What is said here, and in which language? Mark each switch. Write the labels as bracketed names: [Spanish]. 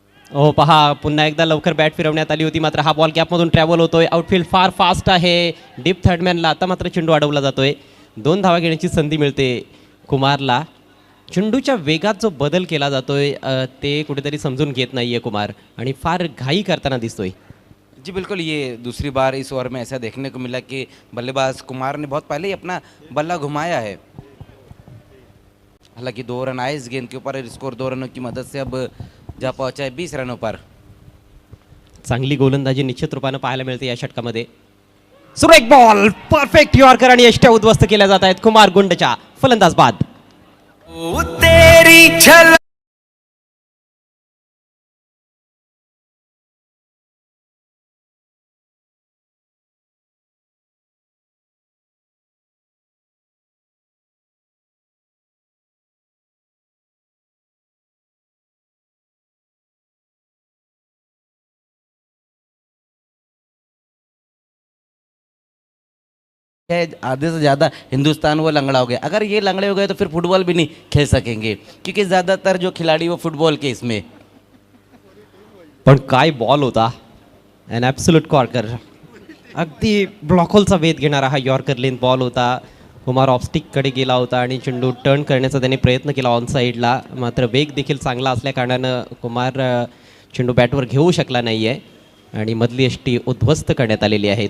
[Marathi] ओ पहा, पुन्हा एकदा लवकर बॅट फिरवण्यात आली होती, मात्र हा बॉल गॅपमधून ट्रॅव्हल होतोय. आउटफील्ड फार फास्ट आहे. डीप थर्डमॅनला आता मात्र चेंडू अडवला जातोय. 2 धावा घेण्याची संधी मिळते कुमारला. चेंडूच्या वेगात जो बदल केला जातोय ते कुठेतरी समजून घेत नाहीये कुमार आणि फार घाई करताना दिसतोय. [Hindi] जी बिल्कुल, ये दूसरी बार इस ओवर में ऐसा देखने को मिला कि बल्लेबाज कुमार ने बहुत पहले ही अपना बल्ला घुमाया है. हालांकि 2 रन आए इस गेंद के ऊपर. स्कोर 2 रनों की मदद से अब जा पहुंचा है 20 रनों पर. [Marathi] चांगली गोलंदाजी निश्चित रूपानं पाहायला मिळते या षटकामध्ये. सुरू एक बॉल, परफेक्ट यॉर्कर आणि यष्ट्या उद्ध्वस्त केल्या जात आहेत कुमार गुंडच्या. फलंदाज बाद. [Hindi] तेरी झलक आधे से ज़्यादा हिंदुस्तान वो लंगड़ा हो गया. अगर ये लंगड़े हो गए तो फिर फुटबॉल भी नहीं खेल सकेंगे, क्योंकि ज़्यादातर जो खिलाड़ी वो फुटबॉल के इसमें. [Marathi] पण काय बॉल होता. [English] अन absolute corker. [Marathi] अगदी ब्लॉकहोलचा वेध घेणारा हा यॉर्कर लेन बॉल होता. कुमार ऑफस्टिककडे गेला होता आणि चेंडू टर्न करण्याचा त्याने प्रयत्न केला ऑन साईडला, मात्र वेग देखील चांगला असल्या कारणानं कुमार चेंडू बॅटवर घेऊ शकला नाही आहे आणि मधली यष्टी उद्ध्वस्त करण्यात आलेली आहे.